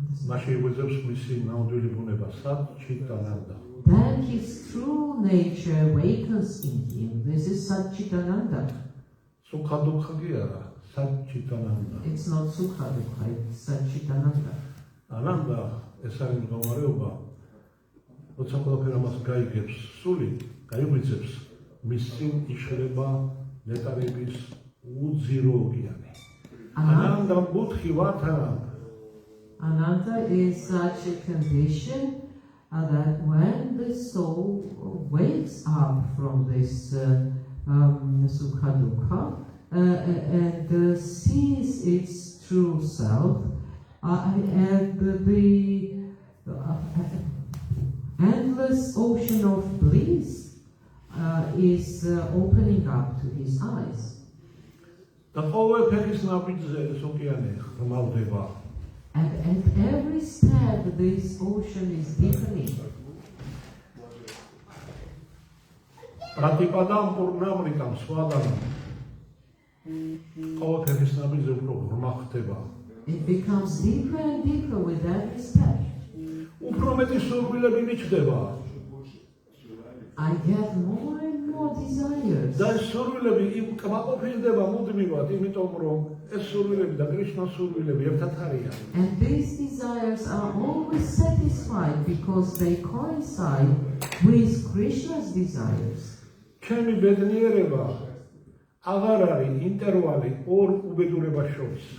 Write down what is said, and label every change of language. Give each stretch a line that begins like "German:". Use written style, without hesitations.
Georgian: მაშინ იღვიძებს მისი ნამდვილი ბუნება სატჩიტანანდა.
English: then his true nature awakens in him. This is Satchitananda.
Georgian: სუქადუქა კი არა, სატჩიტანანდა.
English: It's not Sukha Dukha, it's Satchitananda.
Georgian: ანანდა ეს არის მდგომარეობა, როცა ყველაფერი ამას გაიგებს სული, გაიღვიძებს, მის წინ იშლება ნეტარების უძირო ოკეანე. ანანდა ბუთხი ვათანანდა.
English: Ananda is such a condition that when the soul wakes up from this Sukha Dukha and sees its true self, and the endless ocean of bliss is opening up to his eyes.
Georgian: და ყოველ ფეხის ნაბიჯზე ეს ოკეანე ხმავდება.
English: And at every step, this ocean is deepening.
Sanskrit: პრატიპადამ პურნამრიტამ სვადანამ
Georgian: ყოველ ფეხის ნაბიჯზე უფრო ღრმა ხდება.
English: It becomes deeper and deeper with every step.
Georgian: უფრო მეტი სურვილები მიჩნდება.
English: I get more and more desires.
Georgian: და ეს სურვილები იმ კმაყოფილდება მუდმივად, იმიტომ რომ ეს სურვილები და კრიშნას სურვილები ერთად არიან.
English: And these desires are always satisfied because they coincide with Krishna's desires.
Georgian: ჩემი ბედნიერება აღარ არის ინტერვალი ორ უბედურებას შორის.